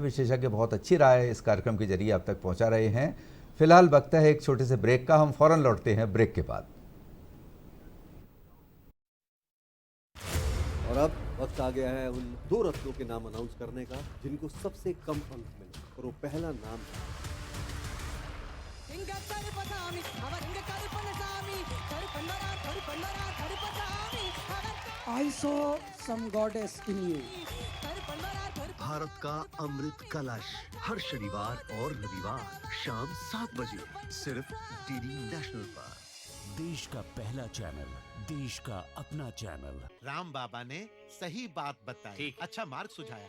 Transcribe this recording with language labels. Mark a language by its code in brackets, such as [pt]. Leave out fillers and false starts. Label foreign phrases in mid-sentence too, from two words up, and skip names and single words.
[hi] विशेषज्ञ बहुत अच्छी राय इस कार्यक्रम के जरिए आप तक पहुंचा रहे हैं। फिलहाल वक्त है एक छोटे से ब्रेक का, हम फौरन लौटते हैं ब्रेक के बाद। और अब वक्त आ गया है उन 2 रत्नों के नाम अनाउंस करने का जिनको सबसे कम अंक मिले, और वो पहला नाम है इंगत्तरी पसामी अवर इंगत्तरी पनसामी तरी पंडरा तरी [en] I saw some goddess in you. [hi] भारत का अमृत कलश हर शनिवार और रविवार शाम 7 बजे सिर्फ डीडी नेशनल पर। देश का पहला चैनल, देश का अपना चैनल। राम बाबा ने सही बात बताई, अच्छा मार्ग सुझाया।